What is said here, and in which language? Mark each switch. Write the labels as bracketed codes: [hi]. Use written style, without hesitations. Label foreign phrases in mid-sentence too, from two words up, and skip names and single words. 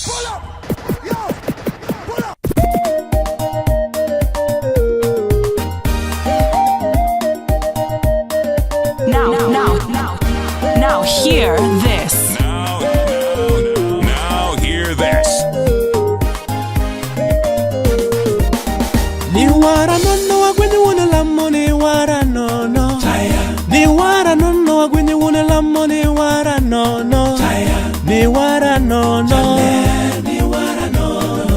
[en] Pull up! Yo! Pull up! Now hear this. Now hear this. [luo] Ni wara nono agwenye wuna lamo ni wara nono. Ni wara nono agwenye wuna lamo ni wara nono. Ni wara nono. Ni wara nono.